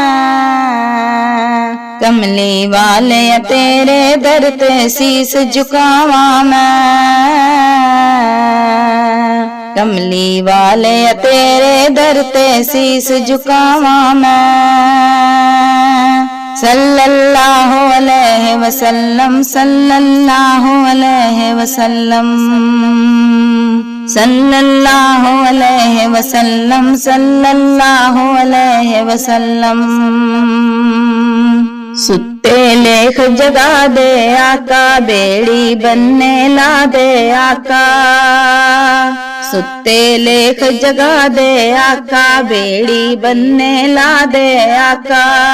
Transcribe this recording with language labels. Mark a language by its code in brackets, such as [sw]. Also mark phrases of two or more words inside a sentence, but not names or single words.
[pa] کملی والے تیرے در تے سیس جھکاواں میں. کملی والے تیرے در تے سیس جھکاواں میں. [ar] صلى الله عليه وسلم، صلى الله عليه وسلم، صلى الله عليه وسلم، صلى الله عليه وسلم. [pa] ستے لیکھ جگا دے آقا، بیڑی بننے لا دے آقا. ستے لیکھ جگا دے آقا، بیڑی بننے لا دے آقا.